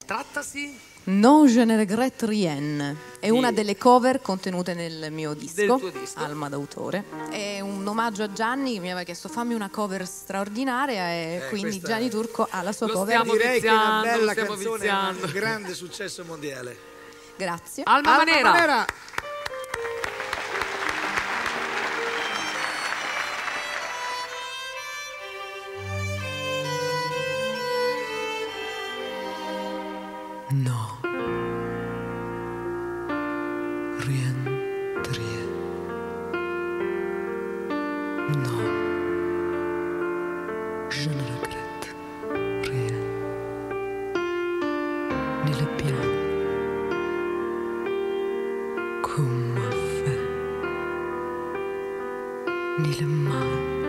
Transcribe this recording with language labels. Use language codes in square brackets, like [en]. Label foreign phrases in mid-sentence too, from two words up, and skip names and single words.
[it] Trattasi? [fr] Non je ne regrette rien. [it] È una delle cover contenute nel mio disco, Del tuo disco. Alma d'autore. È un omaggio a Gianni che mi aveva chiesto fammi una cover straordinaria e quindi Gianni Turco ha la sua cover. Direi che è una viziando, bella stiamo canzone, viziando. un grande successo mondiale. Grazie. Alma Manera. [fr] No, rien de rien. No, je ne regrette rien. Ni le bien qu'on m'a fait, ni le mal.